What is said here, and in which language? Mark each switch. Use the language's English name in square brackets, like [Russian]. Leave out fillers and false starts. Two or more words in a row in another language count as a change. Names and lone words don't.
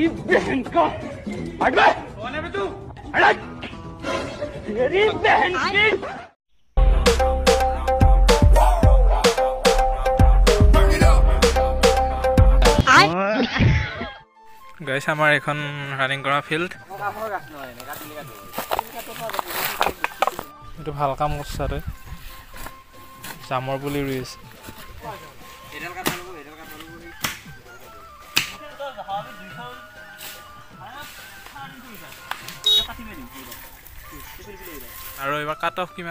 [Hindi] बहन का हट बे कौन है बे तू हट तेरी बहन की [Assamese] গাইছ আমাৰ এখন ৰানিং কৰা ফিল্ড এইটো ভাল কাম কৰিছা তই জামৰ পুলি ৰুই আছে আৰু এইবাৰ [English] cut off [Assamese] কিমান